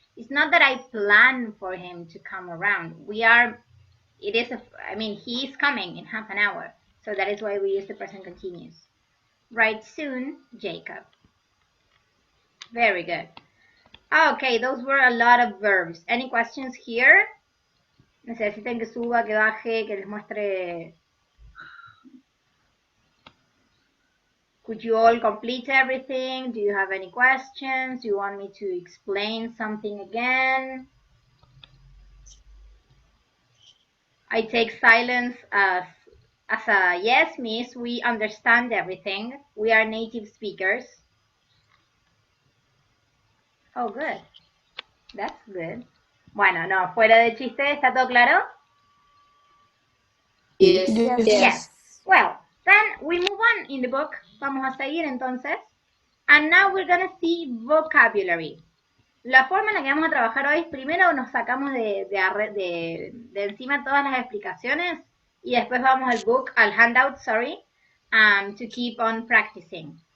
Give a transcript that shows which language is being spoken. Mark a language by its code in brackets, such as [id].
[en] It's not that I plan for him to come around. He is coming in half an hour. So that is why we use the present continuous. Right soon, Jacob. Very good. Okay, those were a lot of verbs. Any questions here? [es] ¿Necesitan que suba, que baje, que les muestre? [en] Could you all complete everything? Do you have any questions? Do you want me to explain something again? I take silence as a yes, miss. We understand everything. We are native speakers. Oh, good. That's good. [es] Bueno, no, fuera de chiste, ¿está todo claro? [en] Yes. Yes. Well, then we move on in the book. [es] Vamos a seguir entonces. [en] And now we're going to see vocabulary. La forma en la que vamos a trabajar hoy es primero nos sacamos de encima todas las explicaciones y después vamos al handout, to keep on practicing.